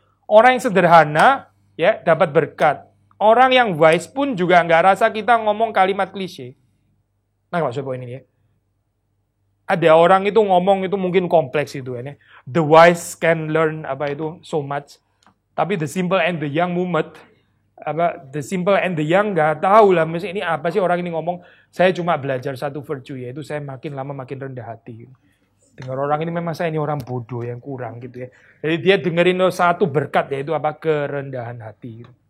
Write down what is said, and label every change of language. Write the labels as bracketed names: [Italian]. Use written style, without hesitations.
[Indonesian] Orang yang sederhana ya dapat berkat. Orang yang wise pun juga nggak rasa kita ngomong kalimat klise. Nah, maksud poin ini ya. Ada orang itu ngomong itu mungkin kompleks itu ya. [English] The wise can learn so much. Tapi the simple and the young mumet. The simple and the young [Indonesian] nggak tahu lah. Mesti ini apa sih orang ini ngomong. Saya cuma belajar satu virtue yaitu saya makin lama makin rendah hati. Dengar orang ini memang saya ini orang bodoh yang kurang gitu ya. Jadi dia dengerin satu berkat yaitu kerendahan hati.